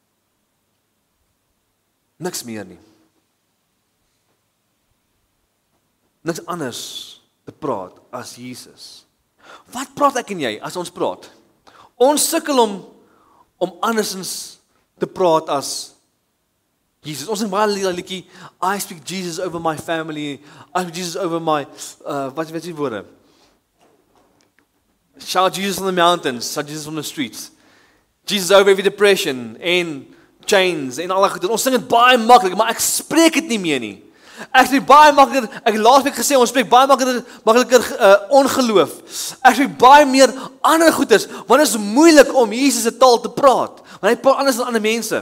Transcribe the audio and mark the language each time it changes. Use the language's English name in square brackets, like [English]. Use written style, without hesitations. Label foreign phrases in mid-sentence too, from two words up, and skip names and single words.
[Afrikaans] Niks meer nie. niks anders te praat as Jesus. Wat praat ek en jy as ons praat? Ons sukkel om andersins te praat as Jesus. Ons sing baie liedjie, [English] I speak Jesus over my family, I speak Jesus over my, [Afrikaans] wat is die woorde? [English] Shout Jesus on the mountains, shout Jesus on the streets. Jesus over every depression, [Afrikaans] en chains, en al die goed. Ons sing dit baie maklik, maar ek spreek dit nie meer nie. Ek spreek baie makliker, ek het laasweek gesê, ons spreek baie makliker ongeloof. Ek spreek baie meer ander goeders, want dit is moeilik om Jesus se taal te praat, want hy praat anders as ander mense.